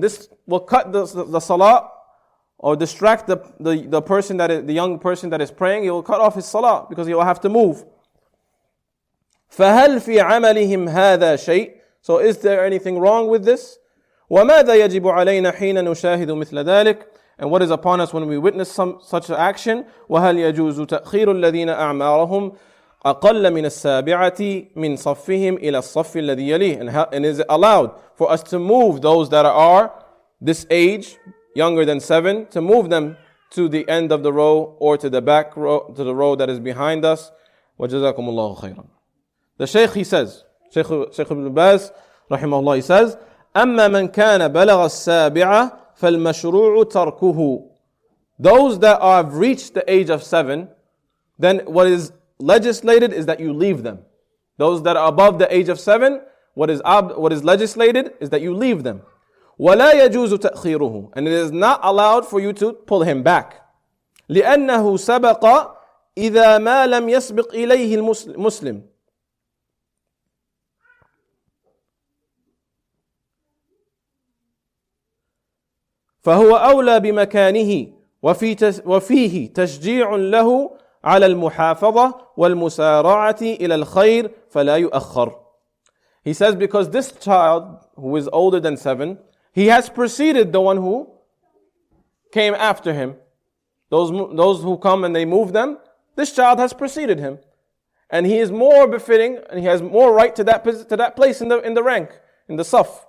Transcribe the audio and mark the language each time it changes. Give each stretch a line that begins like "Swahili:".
English: This will cut the salah, or distract the person the young person that is praying. He will cut off his salah because he will have to move.
Arabic: فَهَلْ فِي عَمَلِهِمْ هَذَا شَيْءٍ.
English: So is there anything wrong with this?
Arabic: وَمَاذَا يَجِبُ عَلَيْنَا حِينَ نُشَاهِدُ مِثْلَ ذَلِكَ.
English: And what is upon us when we witness such an action?
Arabic: وَهَلْ يَجُوزُ تَأْخِيرُ الَّذِينَ أَعْمَارَهُمْ أقل من السابعة من صفهم إلى الصف الذي يليه.
English: And is it allowed for us to move those that are this age, younger than 7, to move them to the end of the row or to the back row, to the row that is behind us?
Arabic: وجزاكم الله خيرا.
English: The Shaykh, he says, Shaykh Ibn Baz rahimahullah, he says,
Arabic: أما من كان بلغ السابعة فالمشروع تركه.
English: Those that have reached the age of 7, then what is legislated is that you leave them. Those that are above the age of 7, what is legislated is that you leave them.
Arabic: وَلَا يَجُوزُ تَأْخِيرُهُ.
English: And it is not allowed for you to pull him back.
Arabic: لِأَنَّهُ سَبَقَ إِذَا مَا لَمْ يَسْبِقْ إِلَيْهِ الْمُسْلِمِ. فهو أولى بمكانه وفيه تشجيع له على المحافظة والمسارعة إلى الخير فلا يؤخر.
English: He says, because this child who is older than 7, he has preceded the one who came after him. Those who come and they move them, this child has preceded him. And he is more befitting, and he has more right to that place in the rank, in the saf.